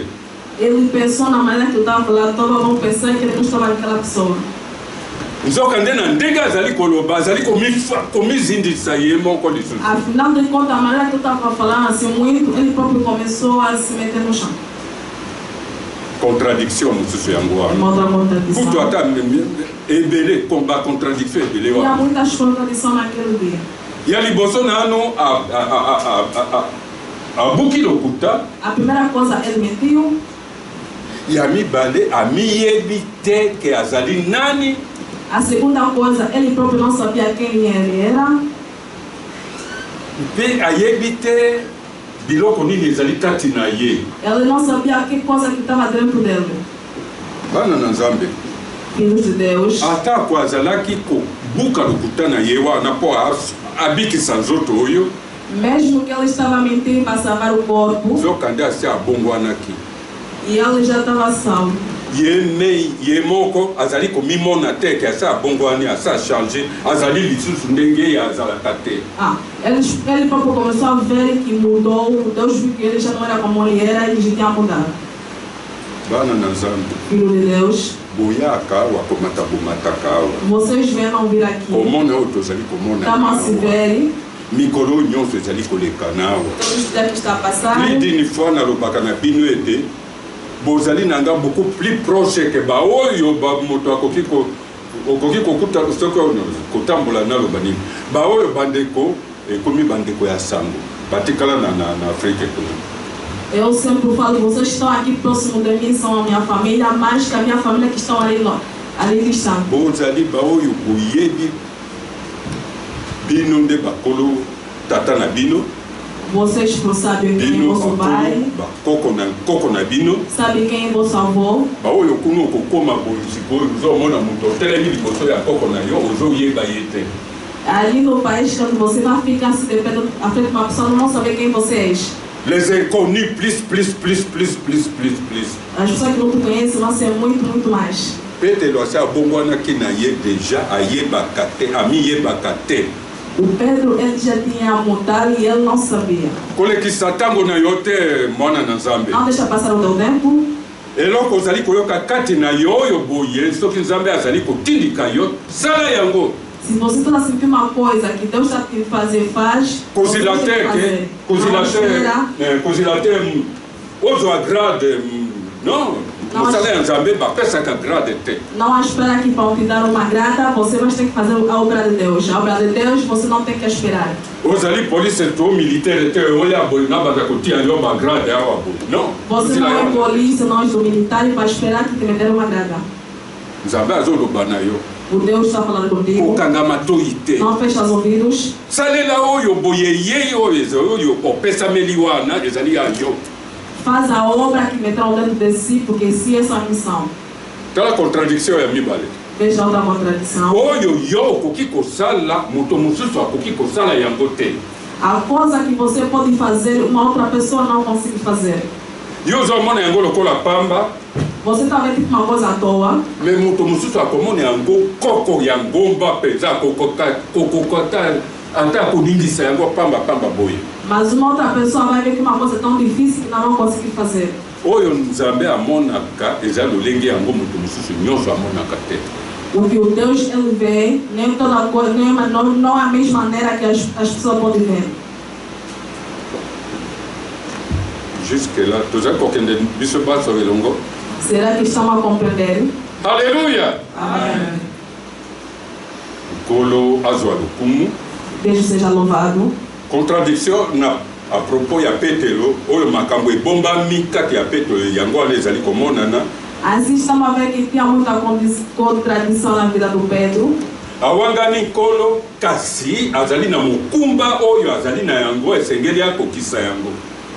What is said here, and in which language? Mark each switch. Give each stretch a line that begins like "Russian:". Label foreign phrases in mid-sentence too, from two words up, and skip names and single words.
Portuguese: Ele pensou na maneira que eu estava falando, todos vão pensar que ele não estava naquela pessoa.
Lingala: Nzoka nde na ndenge azali koloba azali komizindisa ye moko lisusu.
Portuguese: Afinal de contas, a maneira que eu estava falando assim muito, ele próprio começou a se meter no chão.
Lingala: Contradiction mosusu yango
Portuguese: Uma
Lingala: wana.
Portuguese: outra contradição.
Lingala: Kutu ata ebele komba contradiction ebele
Portuguese: Tinha
Lingala: wana.
Portuguese: muitas contradições naquele dia.
Lingala: Ya liboso na ano abuki lokuta
Portuguese: A primeira coisa, ele mentiu.
Lingala: ya mibale amiyebi te ke azali nani.
Portuguese: A segunda coisa, ele próprio não sabia quem ele era.
Lingala: Mpe ayebi te biloko nini ezali kati na ye.
Portuguese: Ele não sabia que coisa que estava dentro dele.
Lingala: Bana na Nzambe
Portuguese: Filhos de Deus.
Lingala: atako azalaki kobuka lokuta na ye wana mpo abikisa nzoto oyo
Portuguese: Mesmo que ele estava mentindo para salvar o corpo,
Lingala: nzoka nde asi abongwanaki
Portuguese: e ele já estava salvo.
Lingala: ye moko azali komimona te ke asa abongwani asa charge azali lisusu ndenge ye azalaka te.
Portuguese: Ele próprio começou a ver que mudou. Deus viu que ele já não era como ele era e já tinha mudado.
Lingala: Bana na Nzambe
Portuguese: Filho de Deus,
Lingala: boyaka awa komataka awa
Portuguese: vocês vieram vir aqui.
Lingala: komona oyo tozali komona
Portuguese: Estamos a se
Lingala: awa.
Portuguese: ver.
Lingala: mikolo nyonso ezali koleka na awa.
Portuguese: Todos os tempos estão a passar.
French: Plus d'une fois
Lingala: nalobaka na bino ete bozali na nga
French: beaucoup plus proche
Lingala: ke baoyo moto akoki kokuta soki kotambola naloba nini baoyo bandeko ekomi bandeko ya sango batikala na Afrique kuna.
Portuguese: Eu sempre falo, vocês estão aqui próximo de mim, são a minha família, mais que a minha família que estão ali distante.
Lingala: Bozali baoyo boyebi bino nde bakolo tata na bino.
Portuguese: Vocês sabem quem é vosso pai,
Lingala: koko na bino
Portuguese: sabem quem é vosso avô.
Lingala: baoyo kuna okokoma sikoyo ozomona moto otelemi liboso ya koko na yo ozoyeba ye te.
Portuguese: Ali no país, quando você vai ficar se depende à frente de uma pessoa, não sabe quem você és.
French: Les inconnus plus.
Portuguese: As pessoas que não te conhecem vão ser muito mais.
Lingala: Petelo asa abongwanaki na ye deja ayebaka te amiyebaka te.
Portuguese: O Pedro, ele já tinha mudado e ele não sabia.
Lingala: kolekisa ntango na yo te mwana na Nzambe.
Portuguese: Não deixa passar o teu tempo.
Lingala: eloko ozali koyoka kati na yo oyo boye soki Nzambe azali kotindika yo sala yango.
Portuguese: Se você está sentindo uma coisa que Deus está te fazer, faz.
Lingala: Kozila te ozo agrade non mosala ya Nzambe bapesaka grade te.
Portuguese: Não há espera aqui para te dar uma grata, você vai ter que fazer a obra de Deus. A obra de Deus você não tem que esperar.
Lingala: ozali polisi to militaire te oya boye nabanda kotia yo bagrade awa boye non.
Portuguese: Você não é polícia, não é do militar para esperar que te me der uma grata.
Lingala: Nzambe azoloba na yo.
Portuguese: O Deus está falando contigo.
Lingala: Okangama toyi te.
Portuguese: Não fecha os ouvidos.
Lingala: salela oyo boye ye oyo opesameli wana ezali ya yo.
Portuguese: Faz a obra que meterão dentro de si, porque si é sua missão.
Lingala: Tala contradiction ya mibale.
Portuguese: Veja outra contradição.
Lingala: Oyo yo okoki kosala moto mosusu akoki kosala yango te.
Portuguese: A coisa que você pode fazer, uma outra pessoa não consegue fazer.
Lingala: Yo ozomona yango lokola pamba.
Portuguese: Você está vendo tipo uma coisa à toa.
Lingala: Me moto mosusu akomona yango koko ya ngomba mpenza kokokota ata koningisa yango pamba boye.
Portuguese: Mas uma outra pessoa vai ver que uma coisa tão difícil que não consegue fazer.
Lingala: Oyo Nzambe amonaka eza lolenge yango moto mosusu nyonso amonaka te.
Portuguese: O que o Deus ele vê, nem toda coisa, não é a mesma maneira que as pessoas podem ver.
French: Jusque là,
Lingala: tozali kokende biso baso elongo.
Portuguese: Será que estão a compreender? Alléluia. Amém.
Lingala: Kolo azwa lokumu.
Portuguese: Deus seja louvado.
French: Contradiction à propos
Lingala: ya Petelo oyo makambo ebombami kati ya Petelo yango wana ezali komonana.
Portuguese: Assim estamos a ver que tinha muita contradição na vida do Pedro.
Lingala: Awangani nkolo kasi azali na mokumba oyo azali na yango esengeli akokisa yango.